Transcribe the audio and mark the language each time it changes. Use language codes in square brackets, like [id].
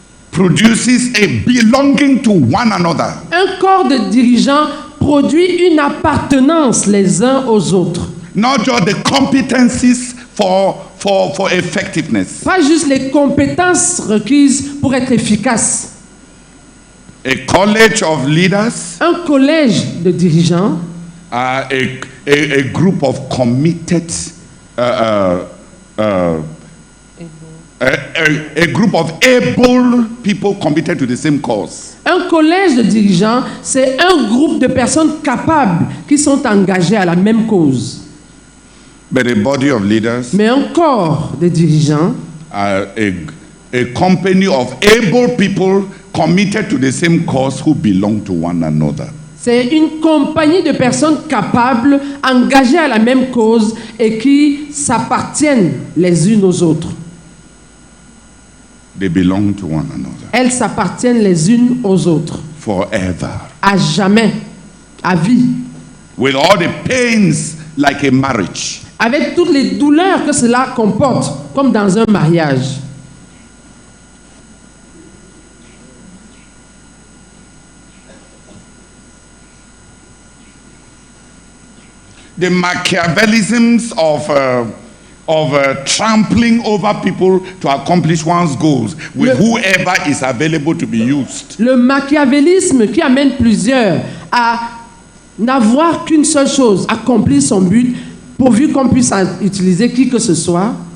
[en] Produces a belonging to one another. [fr] Un corps de dirigeants produit une appartenance les uns aux autres. [en] Not just the competencies for effectiveness. [fr] Pas juste les compétences requises pour être efficace. [en] A college of leaders. [fr] Un collège de dirigeants. [en] A group of committed a group of able people committed to the same cause. [fr] Un collège de dirigeants, c'est un groupe de personnes capables qui sont engagées à la même cause. [en] But a body of leaders, [fr] mais un corps de dirigeants, [en] a company of able people committed to the same cause who belong to one another. [fr] C'est une compagnie de personnes capables, engagées à la même cause et qui s'appartiennent les unes aux autres. [en] They belong to one another. [fr] Elles s'appartiennent les unes aux autres. [en] Forever. [fr] À jamais. À vie. [en] With all the pains like a marriage. [fr] Avec toutes les douleurs que cela comporte, comme dans un mariage. [en] The Machiavellisms of trampling over people to accomplish one's goals with whoever is available to be used. [fr] Le machiavélisme qui amène plusieurs à n'avoir qu'une seule chose, accomplir son but, pourvu qu'on puisse utiliser qui que ce soit.